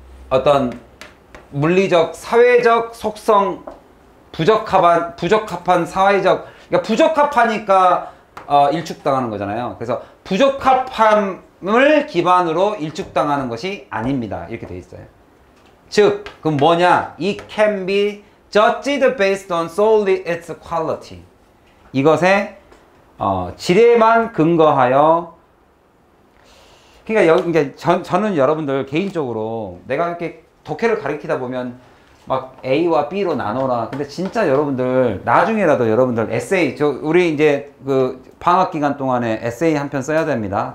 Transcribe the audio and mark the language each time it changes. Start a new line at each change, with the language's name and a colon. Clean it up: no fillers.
Korean: 어떤 물리적, 사회적 속성, 부적합한 사회적, 그러니까 부적합하니까 일축당하는 거잖아요. 그래서 부적합함을 기반으로 일축당하는 것이 아닙니다. 이렇게 돼 있어요. 즉, 그럼 뭐냐?
English: It can be judged based on solely its quality.
Korean: 이것의 질에만 근거하여. 그러니까 저는 여러분들 개인적으로 내가 이렇게 독해를 가르치다 보면 막 A와 B로 나눠라. 근데 진짜 여러분들 나중에라도 여러분들 에세이, 우리 이제 그 방학 기간 동안에 에세이 한 편 써야 됩니다.